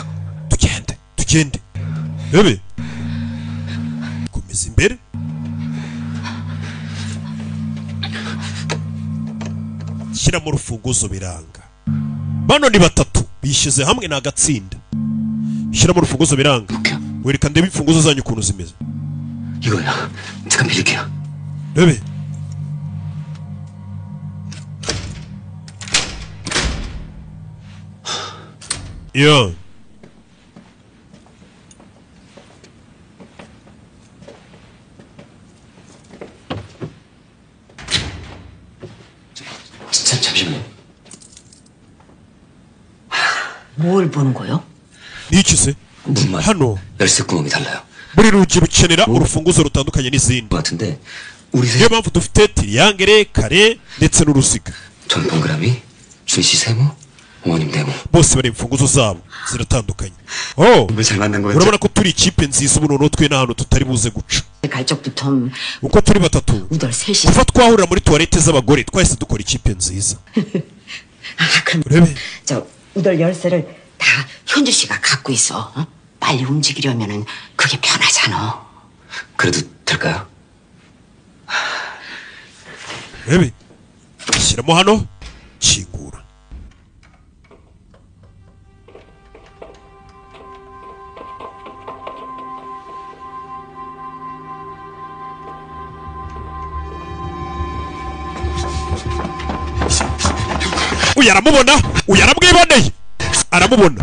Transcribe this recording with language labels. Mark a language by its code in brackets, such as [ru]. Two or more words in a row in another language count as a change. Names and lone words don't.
[rw] Tugende. Bebe. Komeza imbere. Shyira mu rufunguzo biranga. Bano ni batatu bishize hamwe na gatsinda. Shyira mu rufunguzo biranga. Wereka ndebe imfunguzo zanyu ukuntu zimeze. [ko] 이거야. 잠깐 빌릴게요. Bebe. 야. 잠시만요. 뭘 보는 거요? 니치세? 문만 [rw] hano [ko] 열쇠 구멍이 달라요. [rw] buri rugi rukenera urufunguzo rutandukanye n'izindi. [ko] 같은데 우리 [rw] niyo mpamvu dufite tiriyangere, kare ndetse n'uruziga. [ko] 전 동그라미, 준씨 세모, 어머님 네모. [rw] bose bari imfunguzo zabo ziratandukanye. Oh, [ko] 잘 만난 거였죠? [rw] urabona ko turi ikipe nziza ubu noneho twe n'ahantu tutari buze guca. [ko] 갈 적부터 [rw] uko turi batatu [ko] 우덜 셋이. [rw] kuva twahurira muri tuwarete z'abagore twahise dukora ikipe nziza. urebe. [ko] 저 우덜 열쇠를 다 현주 씨가 갖고 있어. 어? 빨리 움직이려면은 그게 편하잖아. 그래도 될까요? [rw] urebe. shyiramo hano kingura. uyu aramubona, uyu aramwiboneye, aramubona.